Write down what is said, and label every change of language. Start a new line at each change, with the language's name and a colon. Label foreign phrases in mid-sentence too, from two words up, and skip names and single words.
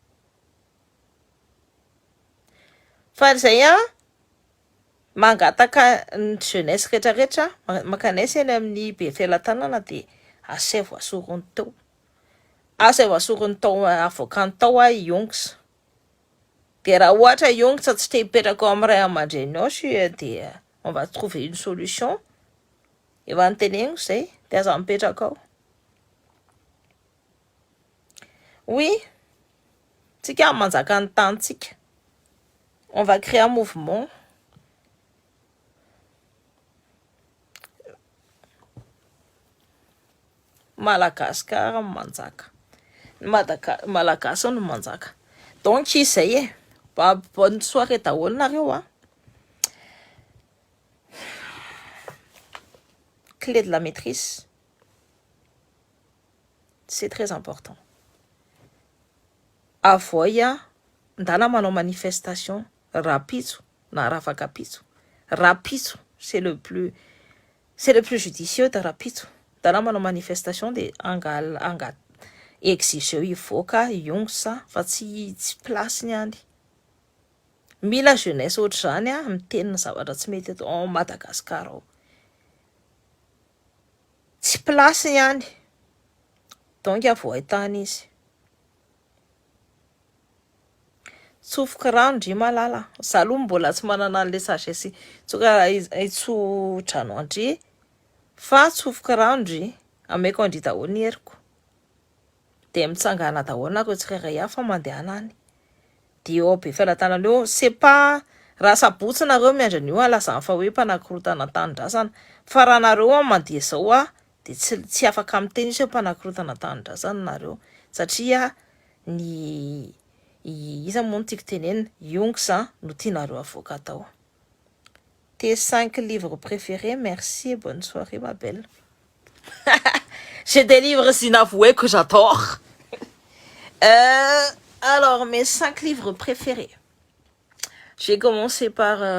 Malagasy: Fa zay mangataka ny jeunesse rehetrarehetra makanaiza eny amin'ny be felatanana de asay voasorony tao. Asay voasorony tao avoakany tao iongs. De raha ohatra iongs tsy te hipetraka ao amin'ny ray aman-dreny ao de
French: on va trouver une solution.
Malagasy: Efa noteneniko zay de aza mipetraka ao. Oui, tsika manjaka ny tanitsika.
French: On va créer un mouvement.
Malagasy: Madagascar manjaka. Malagasy no manjaka. Donc izay
French: bonne soirée
Malagasy: daholo nareo
French: Clé de la maîtrise. C'est très important.
Malagasy: Avoya ndana manao manifestation rapitso na rafakapitso.
French: Rapitso c'est le plus judicieux de rapitso.
Malagasy: Ndana manao manifestation de anga exige ivoaka ionsa fa tsy place niany. Mila jeunesse ohatr'izany miteny zavatra tsy mety eto en Madagascar ao. Tsy place niany. Donc avoaitany izy. Tsofoka rano ndry malala. Za aloha mbola tsy manana an'le sagesse tsoka hitso-drano andry fa tsofoka rano ndry ameko andry daholo ny heriko. De mitsangana daholo nareo tsirairay hafa mandeha any. De eo be felatanana eo
French: c'est pas
Malagasy: raha sabotsy nareo miandran'io lazany fa hoe mpanakorotana tanindrazana fa raha nareo mandeha zao de tsy afaka miteny hoe mpanakorotana tanindrazana nareo satria ny iza moa tiako tenenina iongs no tianareo avoaka tao.
French: Tes 5 livres préférés, merci et bonne soirée ma belle. J'ai des livres inavoués que j'adore. Alors, mes 5 livres préférés. J'ai commencé par...